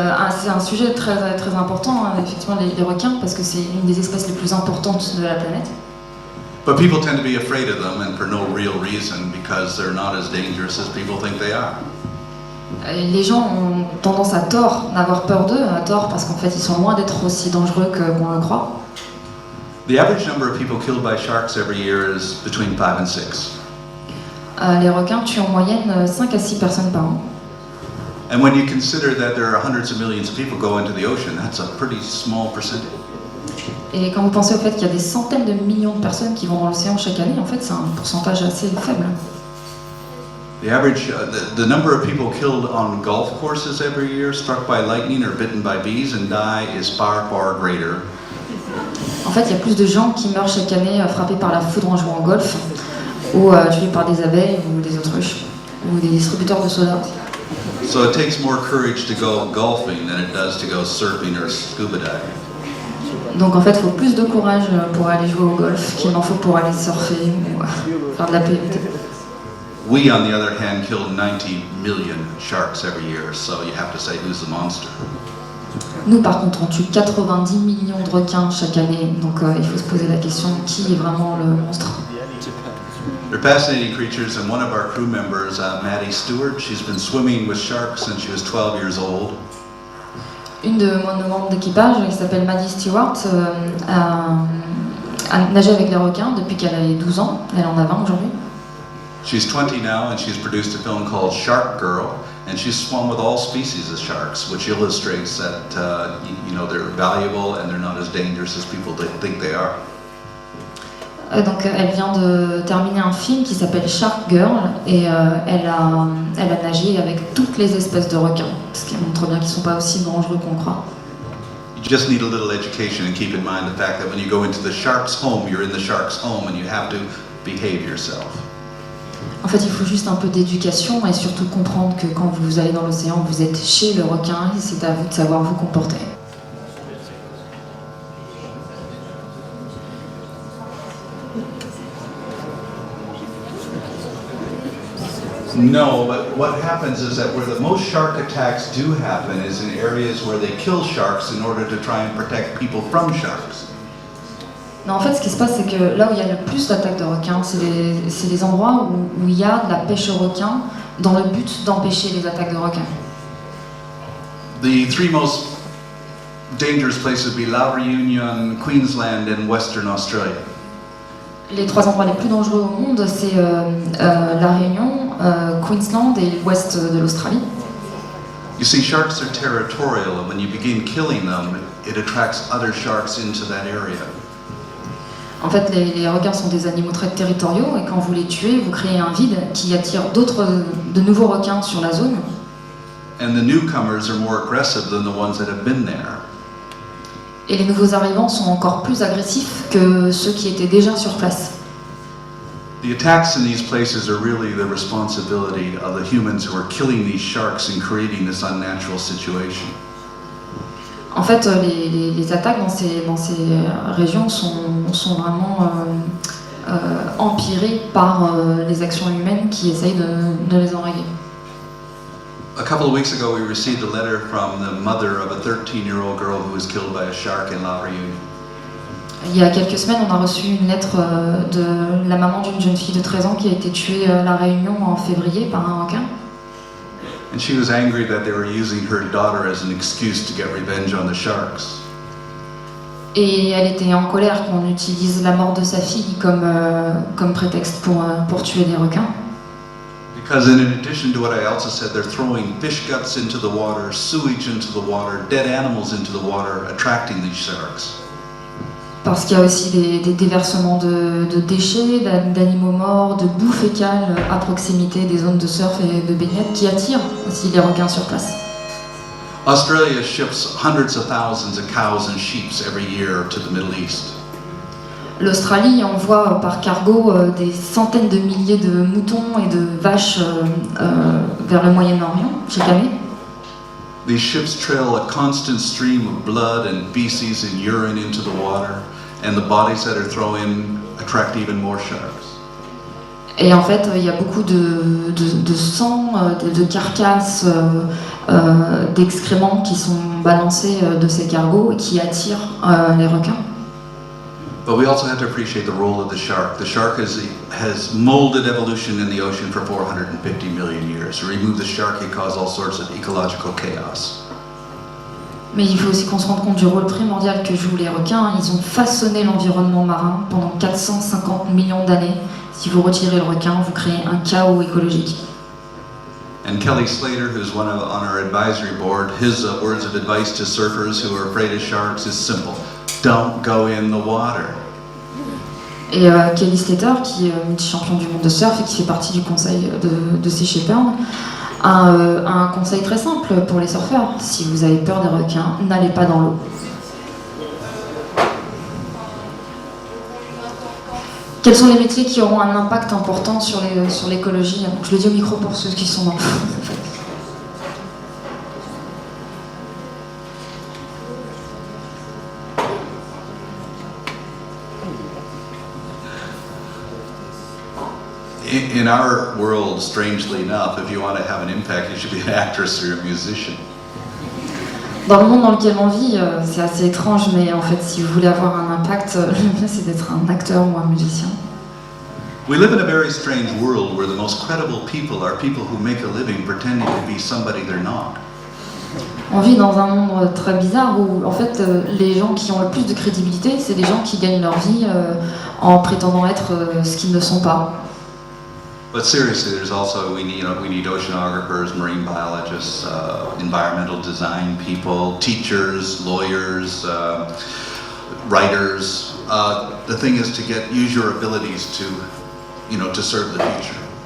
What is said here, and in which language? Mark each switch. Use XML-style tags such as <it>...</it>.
<fr>C'est un sujet très, très important, effectivement, les requins, parce que c'est une des espèces les plus importantes de la planète.</fr> <en>But people tend to be afraid of them, and for no real reason, because they're not as dangerous as people think they are.</en> <fr>Les gens ont tendance à tort d'avoir peur d'eux, à tort parce qu'en fait ils sont loin d'être aussi dangereux qu'on le croit.</fr> <en>The average number of people killed by sharks every year is between 5 and 6.</en> <fr>Les requins tuent en moyenne 5 à 6 personnes par an.</fr> <en>And when you consider that there are hundreds of millions of people go into the ocean, that's a pretty small percentage.</en> <fr>Et quand vous pensez au fait qu'il y a des centaines de millions de personnes qui vont dans l'océan chaque année, en fait c'est un pourcentage assez faible.</fr> <en>The average, the number of people killed on golf courses every year, struck by lightning or bitten by bees and die, is far, far greater.</en> <fr>En fait, il y a plus de gens qui meurent chaque année frappés par la foudre en jouant au golf, ou tués par des abeilles ou des autruches, ou des distributeurs de soda aussi.</fr> <en>So it takes more courage to go golfing than it does to go surfing or scuba diving.</en> <fr>Donc en fait, il faut plus de courage pour aller jouer au golf qu'il n'en faut pour aller surfer ou faire de la PVT.</fr> <en>We, on the other hand, kill 90 million sharks every year, so you have to say who's the monster.</en> <fr>Nous, par contre, on tue 90 millions de requins chaque année, donc il faut se poser la question, qui est vraiment le monstre?</fr> <en>They're fascinating creatures, and one of our crew members, Maddie Stewart, she's been swimming with sharks since she was 12 years old.</en> <fr>Une de nos membres d'équipage, qui s'appelle Maddie Stewart, a nagé avec les requins depuis qu'elle avait 12 ans, elle en a 20 aujourd'hui.</fr> <en>She's 20 now, and she's produced a film called Shark Girl, and she's swum with all species of sharks, which illustrates that they're valuable and they're not as dangerous as people think they are.</en> <fr>Donc elle vient de terminer un film qui s'appelle Shark Girl et elle a nagé avec toutes les espèces de requins, ce qui montre bien qu'ils ne sont pas aussi dangereux qu'on croit.</fr> <en>You just need a little education and keep in mind the fact that when you go into the shark's home, you're in the shark's home and you have to behave yourself.</en> <fr>En fait, il faut juste un peu d'éducation et surtout comprendre que quand vous allez dans l'océan, vous êtes chez le requin et c'est à vous de savoir vous comporter.</fr> <en>No, but what happens is that where the most shark attacks do happen is in areas where they kill sharks in order to try and protect people from sharks.</en> <fr>Non, en fait, ce qui se passe, c'est que là où il y a le plus d'attaques de requins, c'est les endroits où il y a de la pêche aux requins dans le but d'empêcher les attaques de requins.</fr> <en>The three most dangerous places would be La Reunion, Queensland, and Western Australia.</en> <fr>Les 3 endroits les plus dangereux au monde, c'est La Réunion, Queensland et l'ouest de l'Australie.</fr> <en>You see, sharks are territorial, and when you begin killing them, it attracts other sharks into that area.</en> <fr>En fait, les requins sont des animaux très territoriaux et quand vous les tuez, vous créez un vide qui attire de nouveaux requins sur la zone.</fr> <en>And the newcomers are more aggressive than the ones that have been there.</en> <fr>Et les nouveaux arrivants sont encore plus agressifs que ceux qui étaient déjà sur place.</fr> <en>The attacks in these places are really the responsibility of the humans who are killing these sharks and creating this unnatural situation.</en> <fr>En fait, les attaques dans ces régions sont vraiment empirées par les actions humaines qui essayent de les enrayer.</fr> <en>A couple of weeks ago, we received a letter from the mother of a 13-year-old girl who was killed by a shark in La Reunion.</en> <fr>Il y a quelques semaines, on a reçu une lettre de la maman d'une jeune fille de 13 ans qui a été tuée à La Réunion en février par un requin.</fr> <en>And she was angry that they were using her daughter as an excuse to get revenge on the sharks.</en> <fr>Et elle était en colère qu'on utilise la mort de sa fille comme prétexte pour tuer des requins.</fr> <en>Because in addition to what I also said, they're throwing fish guts into the water, sewage into the water, dead animals into the water, attracting these sharks.</en> <fr>Parce qu'il y a aussi des déversements de déchets, d'animaux morts, de boue fécale à proximité des zones de surf et de baignade qui attirent aussi les requins sur place.</fr> <en>Australia ships hundreds of thousands of cows and sheep every year to the Middle East.</en> <fr>L'Australie envoie par cargo des centaines de milliers de moutons et de vaches vers le Moyen-Orient chaque année.</fr> <en>These ships trail a constant stream of blood and feces and urine into the water, and the bodies that are thrown in attract even more sharks.</en> <fr>Et en fait, il y a beaucoup de sang, de carcasses, d'excréments qui sont balancés de ces cargos et qui attirent les requins.</fr> <en>But we also have to appreciate the role of the shark. The shark has molded evolution in the ocean for 450 million years. To remove the shark, it caused all sorts of ecological chaos.</en> <fr>Mais il faut aussi qu'on se rende compte du rôle primordial que jouent les requins. Ils ont façonné l'environnement marin pendant 450 millions d'années. Si vous retirez le requin, vous créez un chaos écologique.</fr> <en>And Kelly Slater, who's on our advisory board, his words of advice to surfers who are afraid of sharks is simple. Don't go in the water.</en> <fr>Et Kelly Slater, qui est multi-champion du monde de surf et qui fait partie du conseil de Sea Shepherd, a un conseil très simple pour les surfeurs. Si vous avez peur des requins, n'allez pas dans l'eau. Quels sont les métiers qui auront un impact important sur l'écologie? Je le dis au micro pour ceux qui sont dans le fond.</fr> <en>In our world, strangely enough, if you want to have an impact, you should be an actress or a musician.</en> <fr>Dans le monde dans lequel on vit, c'est assez étrange, mais en fait, si vous voulez avoir un impact, le mieux c'est d'être un acteur ou un musicien.</fr> <en>We live in a very strange world where the most credible people are people who make a living pretending to be somebody they're not.</en> <fr>On vit dans un monde très bizarre où, en fait, les gens qui ont le plus de crédibilité, c'est des gens qui gagnent leur vie en prétendant être ce qu'ils ne sont pas.</fr> <en>But seriously, there's also we need oceanographers, marine biologists, environmental design people, teachers, lawyers, writers, The thing is to use your abilities to serve the future.</en>